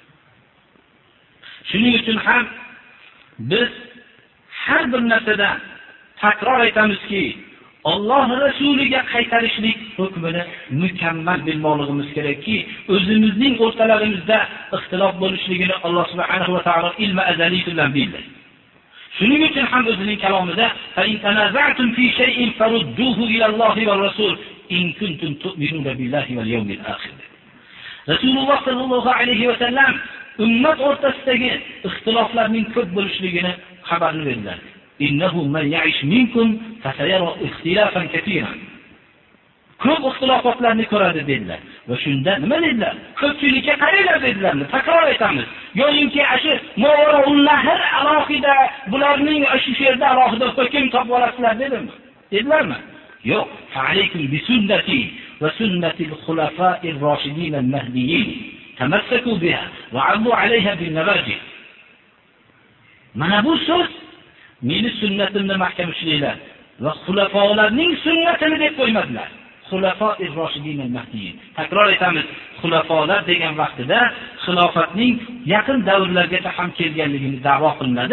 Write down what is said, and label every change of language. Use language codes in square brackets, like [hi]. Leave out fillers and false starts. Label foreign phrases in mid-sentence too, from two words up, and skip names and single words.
[uz] Shuning uchun ham biz har bir narsada takror aytamizki, Alloh rasuliga qaytarishlik hukmini mukammal bilmoqligimiz kerakki, o'zimizning o'rtalarimizda ixtilof bo'lishligini Alloh [ar] سبحانه وتعالى [uz] ilmi azaliy bilan bildi. Shuning uchun ham o'zining kalomida [ar] فإن تنازعتم في شيء فردوه إلى الله والرسول إن كنتم تؤمنون بالله واليوم الآخر. [uz] Rasululloh [ar] صلى الله عليه وسلم [uz] ummat o'rtasidagi ixtiloflarning ko'p bo'lishligini xabarni berdilar. [ar] إنه من يعش منكم فسيرى اختلافا كثيرا. [uz] Ko'p ixtilofotlarni ko'radi dedilar. Va shunda nima dedilar? Ko'pchilikka qaranglar dedilar. Takror aytamiz. Yo'inki ashi Mawra'ul-Nahr alohida bularning shu yerda alohida hukm topib olasizlar dedimi? Dedilarmi? Yo'q. [ar] فعليكم بسنتي وسنة الخلفاء الراشدين المهديين. تمسكوا بها وعضوا عليها بالنواجذ. [uz] Mana bu so'z meni sunnatimni mahkam ushlanglar va xulafolarning sunnatini deb qo'ymadilar. [ar] خلفاء راشدين المهديين. [uz] Takror aytamiz, xulafolar degan vaqtida xilofatning yaqin davrlargacha ham kelganligini da'vo qilinadi.